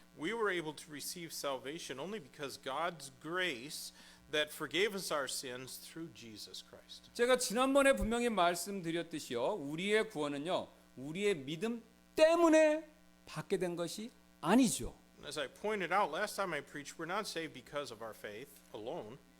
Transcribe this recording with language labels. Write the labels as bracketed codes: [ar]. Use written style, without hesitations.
[en] We were able to receive salvation only because God's grace that forgave us our sins through Jesus Christ. [ko] 제가 지난번에 분명히 말씀드렸듯이요 우리의 구원은요 우리의 믿음 때문에 받게 된 것이 아니죠. [en] As I pointed out last time I preached, we're not saved because of our faith alone.